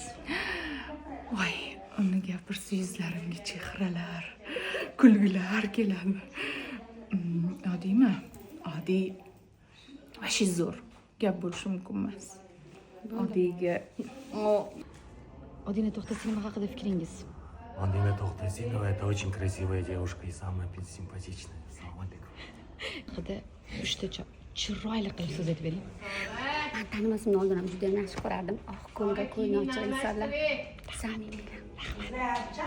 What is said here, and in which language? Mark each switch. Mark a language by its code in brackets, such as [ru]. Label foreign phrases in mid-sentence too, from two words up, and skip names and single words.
[uz] Voy, uni gapirsa yuzlarimga chehralar, kulgilar keladi. Oddiymi? Oddiy vashi zo'r. Gap bo'lishi mumkin emas. Oddiyga Odina To'xtasinova haqida fikringiz. [ru] Odina To'xtasinova это очень красивая девушка и самая симпатичная. [uz] Assalomu alaykum. Haqida 3 ta chiroyli qilib so'z aytib bering. Men tanimasimdan oldin ham juda yaxshi ko'rardim. Oq ko'ngil, ko'ngli ochiq insonlar. Samimiylar.